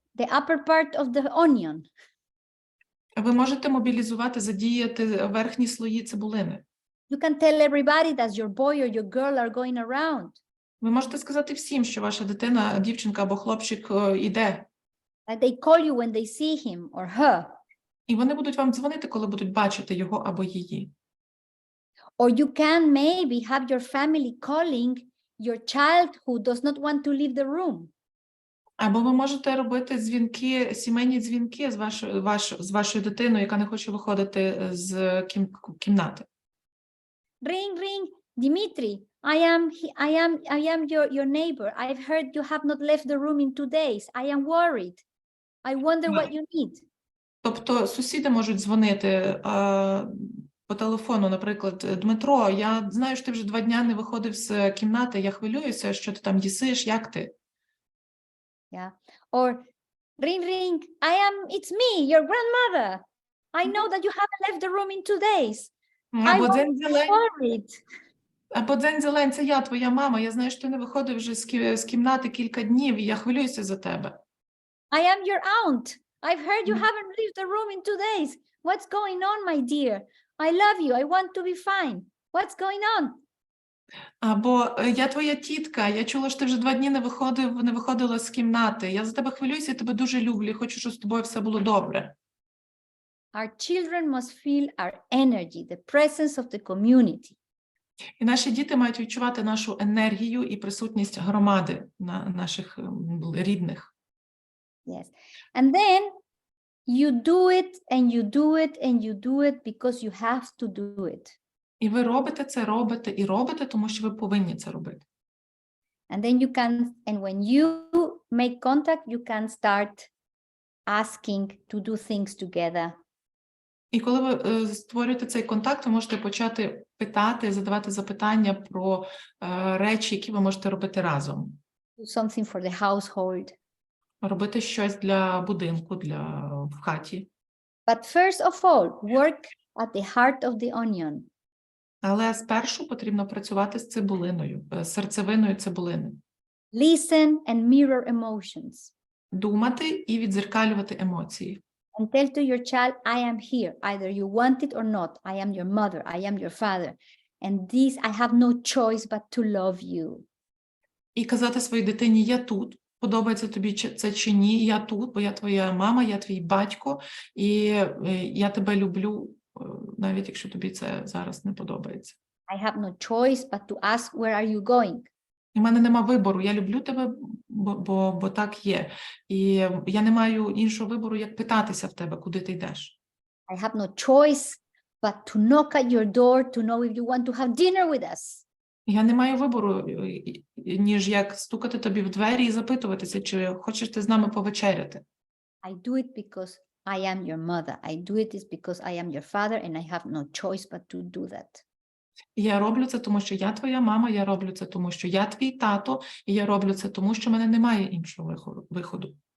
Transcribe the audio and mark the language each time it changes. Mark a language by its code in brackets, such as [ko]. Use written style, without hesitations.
[en] the upper part of the onion. [uk] Ви можете мобілізувати, задіяти верхні слої цибулини. [en] You can tell everybody that your boy or your girl are going around. [uk] Ви можете сказати всім, що ваша дитина, дівчинка або хлопчик іде. [en] That they call you when they see him or her. [uk] І вони будуть вам дзвонити, коли будуть бачити його або її. [en] Or you can maybe have your family calling your child who does not want to leave the room. [uk] Або ви можете робити дзвінки, сімейні дзвінки з вашою дитиною, яка не хоче виходити з кімнати. [en] Ring, ring, Dimitri, I am your neighbor. I've heard you have not left the room in 2 days. I am worried. I wonder what you need. [uk] Тобто сусіди можуть дзвонити по телефону, наприклад, Дмитро, я знаю, що ти вже 2 дня не виходив з кімнати, я хвилююся, що ти там їсиш, як ти? [en] Yeah. Or ring, ring, it's me, your grandmother. I know that you haven't left the room in 2 days. [uk] Або дзень зелень. [en] Worried. [uk] Або дзень зелень, це я, твоя мама, я знаю, що ти не виходив вже з кімнати кілька днів, і я хвилююся за тебе. [en] I am your aunt. I've heard you haven't left the room in 2 days. What's going on, my dear? I love you. I want to be fine. What's going on? [uk] Або я твоя тітка, я чула, що ти вже 2 дні не виходила з кімнати. Я за тебе хвилююся, я тебе дуже люблю, хочу, щоб з тобою все було добре. [en] Our children must feel our energy, the presence of the community. [uk] І наші діти мають відчувати нашу енергію і присутність громади, наших рідних. [en] Yes. And then you do it and you do it and you do it because you have to do it. [uk] І ви робите це, робите, тому що ви повинні це робити. [en] And then you can, and when you make contact, you can start asking to do things together. [uk] І коли ви створюєте цей контакт, ви можете почати питати, задавати запитання про речі, які ви можете робити разом. [en] Do something for the household. [uk] Робити щось для будинку, в хаті. [en] But first of all, work at the heart of the onion. [uk] Але спершу потрібно працювати з цибулиною, серцевиною цибулини. [en] Listen and mirror emotions. [uk] Думати і віддзеркалювати емоції. [en] And tell to your child, I am here, either you want it or not. I am your mother, I am your father. And this, I have no choice but to love you. [uk] І казати своїй дитині, я тут, подобається тобі це чи ні, я тут, бо я твоя мама, я твій батько, і я тебе люблю, навіть якщо тобі це зараз не подобається. [en] I have no choice but to ask, where are you going? [uk] У мене нема вибору, я люблю тебе, бо так є. І я не маю іншого вибору, як питатися в тебе, куди ти йдеш. [en] I have no choice but to knock at your door to know if you want to have dinner with us. [uk] Я не маю вибору, ніж як стукати тобі в двері і запитуватися, чи хочеш ти з нами повечеряти. [en] I do it because I am your mother. I do it is because I am your father and I have no choice but to do that. [uk] Я роблю це, тому що я твоя мама, я роблю це, тому що я твій тато, і я роблю це, тому що в мене немає іншого виходу.